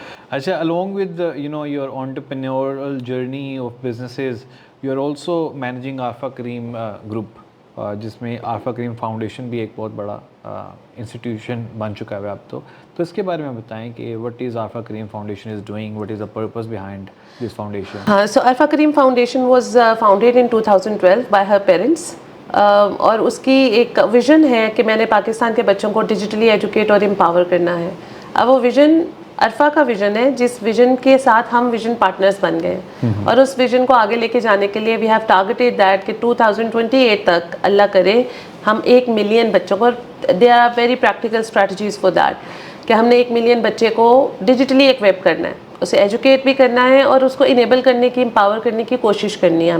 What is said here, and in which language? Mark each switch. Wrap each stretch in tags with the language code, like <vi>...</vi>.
<en>اچھا, along with your entrepreneurial journey of businesses, you are also managing Arfa Kareem group,</en> <ur>جس میں عارفہ کریم foundation بھی ایک بہت بڑا انسٹیٹیوشن بن چکا ہے اب تو اس کے بارے میں بتائیں کہ</ur> <en>what is Arfa Kareem Foundation is doing, what is the purpose behind this foundation? So Arfa Kareem Foundation was founded in 2012 by her parents.</en> <ur>اور اس کی ایک ویژن ہے کہ میں نے پاکستان کے بچوں کو ڈیجیٹلی ایجوکیٹ اور امپاور کرنا ہے. اب وہ ویژن عرفا کا ویژن ہے, جس ویژن کے ساتھ ہم ویژن پارٹنرز بن گئے اور اس ویژن کو آگے لے کے جانے کے لیے</ur> <en>we have targeted that</en> <ur>کہ 2028 تک اللہ کرے ہم 1 ملین بچوں کو,</ur> <en>they are very practical strategies for that,</en> <ur>کہ ہم نے 1 ملین بچے کو ڈیجیٹلی ایکویپ کرنا ہے, اسے ایجوکیٹ بھی کرنا ہے اور اس کو انیبل کرنے کی, امپاور کرنے کی کوشش کرنی ہے.</ur>